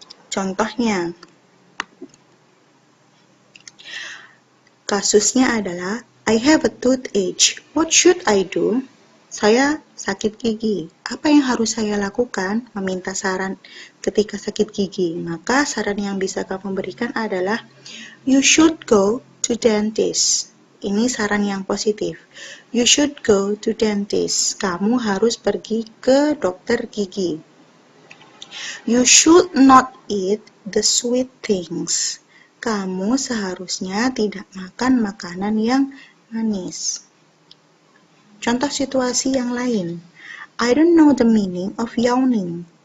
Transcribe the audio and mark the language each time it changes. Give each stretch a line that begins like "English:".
Indonesian: Contohnya, kasusnya adalah,
English: I have a toothache. What should I do?
Indonesian: Saya sakit gigi. Apa yang harus saya lakukan? Meminta saran ketika sakit gigi. Maka saran yang bisa kamu berikan adalah,
English: you should go to dentist.
Indonesian: Ini saran yang positif.
English: You should go to dentist.
Indonesian: Kamu harus pergi ke dokter gigi.
English: You should not eat the sweet things.
Indonesian: Kamu seharusnya tidak makan makanan yang manis. Contoh situasi yang lain.
English: I don't know the meaning of yawning.